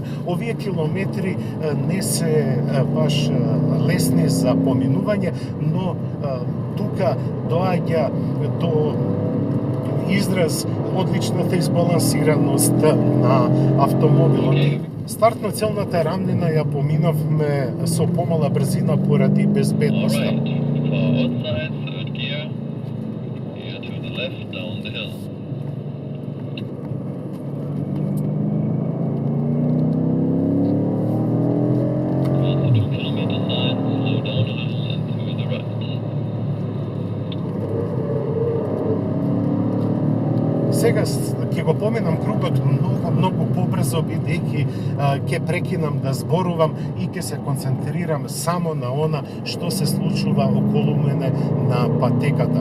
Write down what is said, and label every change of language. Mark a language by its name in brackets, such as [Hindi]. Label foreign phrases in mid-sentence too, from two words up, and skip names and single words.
[Macedonian] Овие километри не се баш лесни за поминување, но тука доаѓа до израз одличната избалансираност на автомобилот. Стартно целната рамнина ја поминавме со помала брзина поради безбедноста. [English] Alright, for outside, third gear, here to the left, down the hill. On the 2-kilometer sign, slow down a little and to the right. [Macedonian] Сега ќе го поминам кругот многу побрзо, бидејќи ќе прекинам да зборувам и ќе се концентрирам само на она што се случува околу мене на патеката.